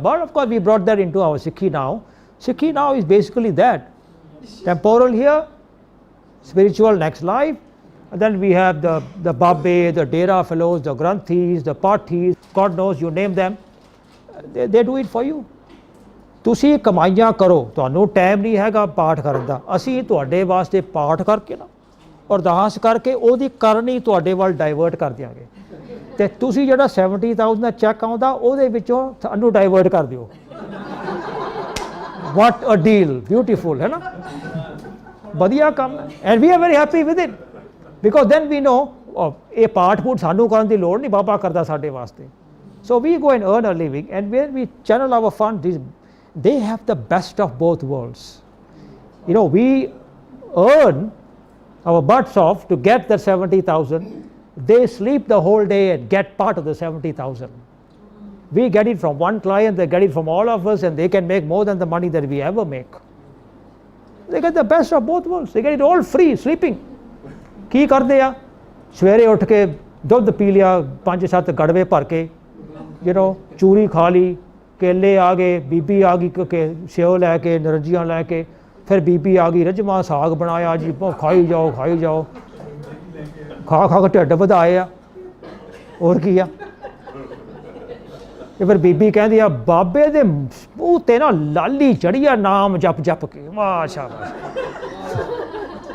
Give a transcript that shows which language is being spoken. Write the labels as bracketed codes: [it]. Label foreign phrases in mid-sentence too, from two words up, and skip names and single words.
[en] Of course, we brought that into our Sikhi now. Sikhi now is basically that. Temporal here, spiritual next life. And then we have the Babbe, the Dera fellows, the Granthis, the Pathis, God knows, you name them. They do it for you. [pa] ਤੁਸੀਂ ਕਮਾਈਆਂ ਕਰੋ, ਤੁਹਾਨੂੰ ਟਾਈਮ ਨਹੀਂ ਹੈਗਾ ਪਾਠ ਕਰਨ ਦਾ, ਅਸੀਂ ਤੁਹਾਡੇ ਵਾਸਤੇ ਪਾਠ ਕਰਕੇ ਨਾ ਅਰਦਾਸ ਕਰਕੇ ਉਹਦੀ ਕਰਨੀ ਤੁਹਾਡੇ ਵੱਲ ਡਾਇਵਰਟ ਕਰ ਦਿਆਂਗੇ, ਅਤੇ ਤੁਸੀਂ ਜਿਹੜਾ 70,000 ਦਾ ਚੈੱਕ ਆਉਂਦਾ ਉਹਦੇ ਵਿੱਚੋਂ ਸਾਨੂੰ ਡਾਇਵਰਟ ਕਰ ਦਿਓ। [en] what a deal, [pa] ਬਿਊਟੀਫੁਲ ਹੈ ਨਾ, ਵਧੀਆ ਕੰਮ ਹੈ। [en] and we are very happy with it, because then we know [pa] ਇਹ ਪਾਠ ਪੂਠ ਸਾਨੂੰ ਕਰਨ ਦੀ ਲੋੜ ਨਹੀਂ, ਬਾਬਾ ਕਰਦਾ ਸਾਡੇ ਵਾਸਤੇ। [en] So we go and earn a living, and when we channel our funds, they have the best of both worlds. You know, we earn our butts off to get the 70,000. They sleep the whole day and get part of the 70,000. We get it from one client, they get it from all of us, and they can make more than the money that we ever make. They get the best of both worlds. They get it all free, sleeping. [pa] ਕੀ ਕਰਦੇ ਆ? ਸਵੇਰੇ ਉੱਠ ਕੇ ਦੁੱਧ ਪੀ ਲਿਆ 5-7 ਗੜਵੇ ਭਰ ਕੇ, [en] you know, [pa] ਚੂਰੀ ਖਾ ਲਈ, ਕੇਲੇ ਆ ਗਏ, ਬੀਬੀ ਆ ਗਈ ਸਿਓ ਲੈ ਕੇ, ਨਰੰਜੀਆਂ ਲੈ ਕੇ, ਫਿਰ ਬੀਬੀ ਆ ਗਈ ਰਜਮਾ ਸਾਗ ਬਣਾਇਆ ਜੀ, ਖਾਈ ਜਾਓ ਖਾਈ ਜਾਓ, ਖਾ ਖਾ ਕੇ ਢਿੱਡ ਵਧਾਏ ਆ, ਹੋਰ ਕੀ ਆ। ਤੇ ਫਿਰ ਬੀਬੀ ਕਹਿੰਦੀ ਆ ਬਾਬੇ ਦੇ ਮੂੰਹ 'ਤੇ ਨਾ ਲਾਲੀ ਚੜ੍ਹੀ ਆ ਨਾਮ ਜਪ ਜਪ ਕੇ, [ar] ما شاء الله.